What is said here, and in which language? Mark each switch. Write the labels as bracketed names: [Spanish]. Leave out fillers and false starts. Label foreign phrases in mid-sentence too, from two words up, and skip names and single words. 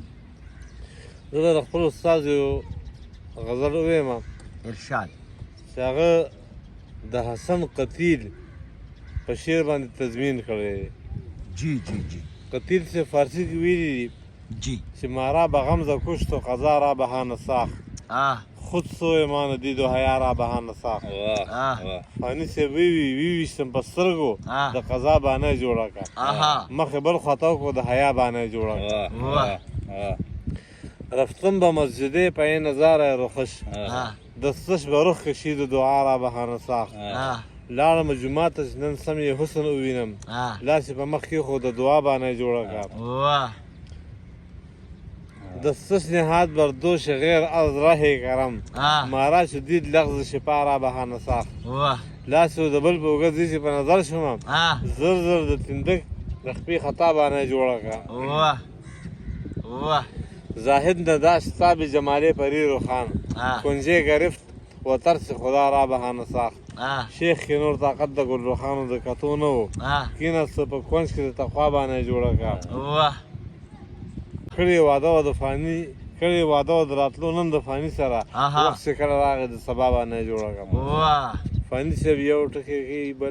[Pashto] زه د خپل استاد یو غزل ووایم ارشاد چې هغه د حسن قتیل په شعر باندې تضمین کړی دی جی قتیل سے فارسی کې ویلي دي چې [Persian] مارا به غمزه کشت و قضا را بهانه ساخت خود سوی ما ندید و حیا را بهانه ساخت [Pashto] فانی سے ویویشتم په سترګو د قضا بانه جوړه کړه مخې بل خطا کو د حیا بانه جوړه کړه [Persian] رفتم به مسجده پای نظاره رخش دستش به رخ کشید و دعا را بهانه ساخت [Pashto] لاړم جومات ته نن سم یې حسن ووینم لاس یې په مخ کې خو د دعا بانه جوړه کړه [Persian] دستش نهاد بر دوش غیر از راه کرم مارا شدید لغز شپا را بهانه ساخت [Pashto] لاس یې د بل په اوږه ځي چې په نظر شوم زر د تندک د خپې خطا بانه جوړه کړه [Persian] زاهد نداشت تاب جمال پری روخان کنجه گرفت و ترس خدا را بهانه ساخت [Pashto] شیخ کې نور طاقت د ګل روخانو د کتو نه و کیناست په کونج کې د تقوا بانه جوړه کړه کړې واده و د راتلو نن د فاني سره وخت چې کله راغی د سبا بانه جوړه کړه فاني صاحب یو ټکی کوي بل